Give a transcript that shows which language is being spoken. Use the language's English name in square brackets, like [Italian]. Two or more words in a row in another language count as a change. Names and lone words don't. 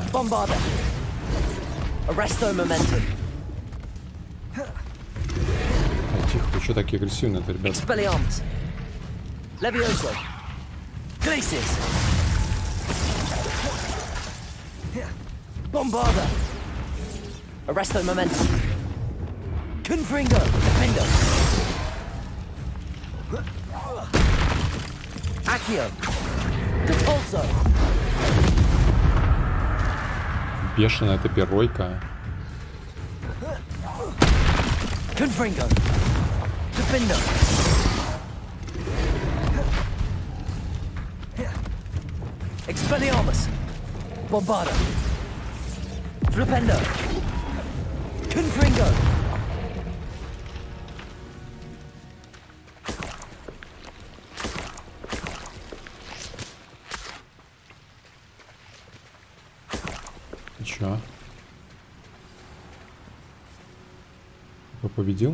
[Latin] Bombarda. Arresto momentum. [Russian] Тихо, вы что такие агрессивные-то, ребята? [Latin] Expelliarmus. Levioso. Glacius. Bombarda. Arresto momentum. Confringo. Defendo. Accio. Capulso. [Russian] Бешеная эта перойка. [Latin] Confringo. Defendo. Expelliarmus. Bombarda. Flipendo. Confringo. [Russian] Чё? Кто победил?